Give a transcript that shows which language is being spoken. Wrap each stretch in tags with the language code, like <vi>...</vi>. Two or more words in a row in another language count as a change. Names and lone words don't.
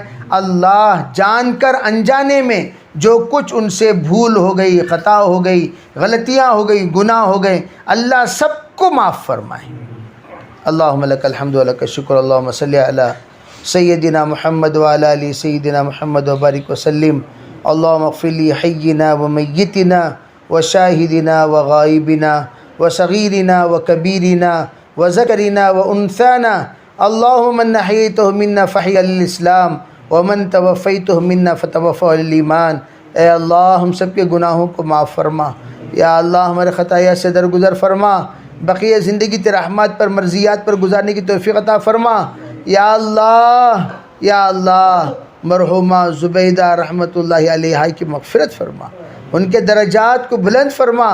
<ur>اللہ جان کر انجانے میں جو کچھ ان سے بھول ہو گئی، خطا ہو گئی، غلطیاں ہو گئی، گناہ ہو گئے، اللہ سب کو معاف فرمائے۔</ur> <ar>اللہم لک الحمد و لک الشکر، اللہم صلی علی سیدنا محمد وعلی آل سیدنا محمد وبارک وسلم۔ اللہم اغفر لی حینا و میتنا و شاہدنا و غائبنا و صغیرنا و کبیرنا و ذکرنا و انثانا، اللہم من احییتہ منا فحی علی الاسلام ومن توفیتہ منا فتوفہ علی الایمان۔</ar> <ur>اے اللہ ہم سب کے گناہوں کو معاف فرما، یا اللہ ہمارے خطایا سے درگزر فرما، بقیہ زندگی تیرے رحمات پر، مرضیات پر گزارنے کی توفیق عطا فرما۔ یا اللہ مرحومہ زبیدہ رحمۃ اللہ علیہا کی مغفرت فرما، ان کے درجات کو بلند فرما۔</ur>